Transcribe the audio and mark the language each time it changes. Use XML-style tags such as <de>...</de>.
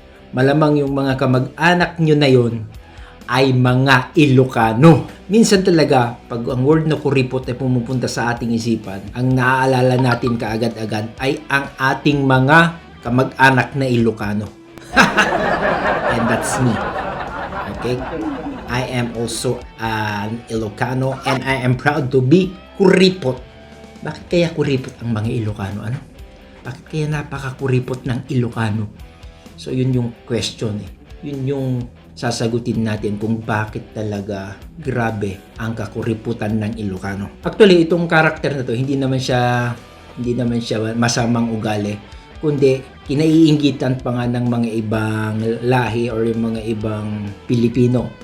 <tl>Malamang yung mga kamag-anak nyo na yon ay mga Ilocano. Minsan talaga, pag ang word na kuripot ay pumupunta sa ating isipan, ang naaalala natin kaagad-agad ay ang ating mga kamag-anak na Ilocano.</tl> <en>And that's me. Okay? I am also an Ilocano and I am proud to be kuripot.</en> <tl>Bakit kaya kuripot ang mga Ilocano? Ano? Bakit kaya napaka-kuripot ng Ilocano? So, yun yung question eh. Yun yung sasagutin natin kung bakit talaga grabe ang kakuriputan ng Ilocano. Actually, itong karakter na to, hindi naman siya masamang ugali, kundi kinaiinggitan pa nga ng mga ibang lahi or yung mga ibang Pilipino.</tl>